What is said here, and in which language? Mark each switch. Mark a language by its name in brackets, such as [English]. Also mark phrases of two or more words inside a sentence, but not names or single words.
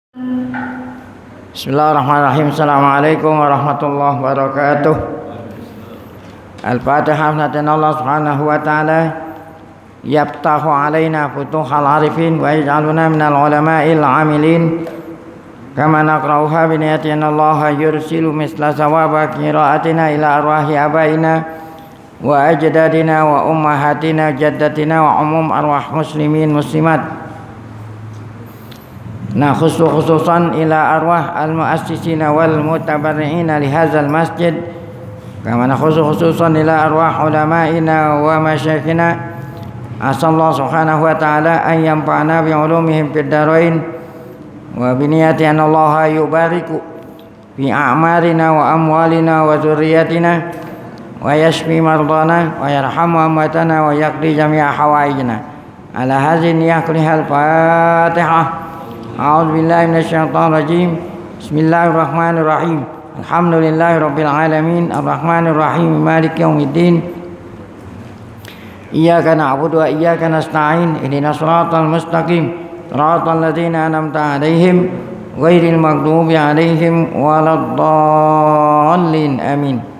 [Arabic] بسم الله الرحمن الرحيم. السلام عليكم ورحمة الله وبركاته. Al-Fatihah. الله سبحانه وتعالى يفتح علينا فتوح العارفين ويجعلنا من العلماء العاملين كما نقرأها بنية أن الله يرسل مثل ثواب قراءتنا إلى أرواح آبائنا وأجدادنا وأمهاتنا جداتنا وعموم أرواح مسلمين مسلمات. Nah, خصوصا إلى أرواح المؤسسين والمتبرعين لهذا المسجد كما خصوصا إلى أرواح علمائنا ومشايخنا أسأل الله سبحانه وتعالى أن ينفعنا بعلومهم في الدارين وبنية أن الله يبارك في أعمارنا وأموالنا وذرياتنا ويشفي مرضانا ويرحم أمواتنا ويقضي جميع حوائجنا على هذه النية كلها الفاتحة. أعوذ بالله من الشيطان الرجيم. بسم الله الرحمن الرحيم. الحمد لله رب العالمين الرحمن الرحيم مالك يوم الدين. إياك نعبد وإياك نستعين اهدنا الصراط المستقيم صراط الذين أنعمت عليهم غير المغضوب عليهم ولا الضالين آمين.